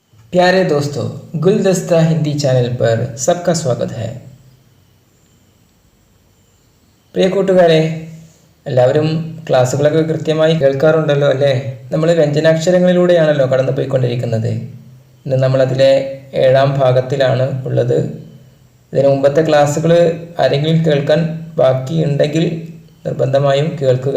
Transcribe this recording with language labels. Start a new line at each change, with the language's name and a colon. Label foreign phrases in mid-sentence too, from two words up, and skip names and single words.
Hindi: प्यारे दोस्तों, गुलदस्ता हिंदी चैनल पर सबका स्वागत है.
Malayalam: പ്രിയ കൂട്ടുകാരെ, എല്ലാവരും ക്ലാസ്സുകളൊക്കെ കൃത്യമായി കേൾക്കാറുണ്ടല്ലോ അല്ലേ? നമ്മൾ വ്യഞ്ജനാക്ഷരങ്ങളിലൂടെയാണല്ലോ കടന്നു പോയിക്കൊണ്ടിരിക്കുന്നത്. ഇന്ന് നമ്മളതിലെ 7ാം ഭാഗത്തിലാണ് ഉള്ളത്. ഇതിന് മുമ്പത്തെ ക്ലാസ്സുകൾ ആരെങ്കിലും കേൾക്കാൻ ബാക്കിയുണ്ടെങ്കിൽ നിർബന്ധമായും കേൾക്കുക.